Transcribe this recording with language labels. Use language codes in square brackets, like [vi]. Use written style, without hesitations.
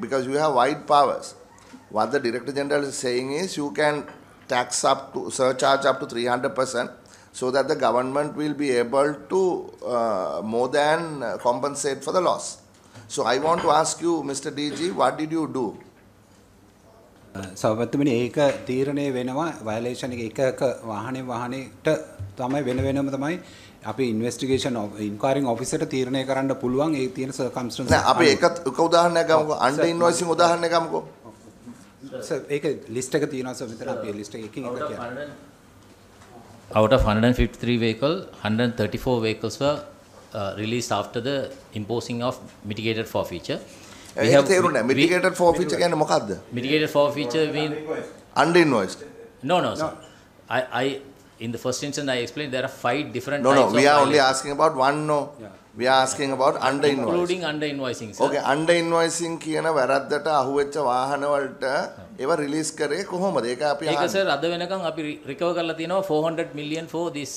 [en] Because you have wide powers. What the Director General is saying is you can tax up to, surcharge up to 300%, so that the government will be able to more than compensate for the loss. So I want to ask you, Mr. DG, what did you do? [si] සෞපත්තුමනි ඒක තීරණය වෙනවා වයලේෂන් එක වාහනයට තමයි වෙනම තමයි අපි investigation inquiring ඔෆිසර්ට තීරණය කරන්න පුළුවන් ඒ තියෙන සර්කම්ස්ටන්ස් නෑ අපි එක උදාහරණයක් ගමුකෝ අන්ඩර් ඉන්වොයිසිං උදාහරණයක් ගමුකෝ සර් ඒක ලිස්ට් එක තියෙනවා සර් මෙතන අපි ලිස්ට් එකකින් එක කියන්න [en] Out of 153 vehicles, 134 vehicles were released after the imposing of mitigated forfeiture. [si] Mitigated forfeiture කියන්නේ මොකක්ද? [en] Mitigated forfeiture means under invoiced. No, sir. I in the first instance I explained there are 5 different types. No, we are only asking about one. No, we are asking about under invoicing. Including under invoicing, sir. [si] Okay, under invoicing කියන වැරද්දට අහුවෙච්ච වාහන වලට ඒවා release කරේ කොහොමද? ඒක අපි ඒක සර් අද වෙනකන් අපි රිකවර් කරලා තියෙනවා [en] 400 million for this.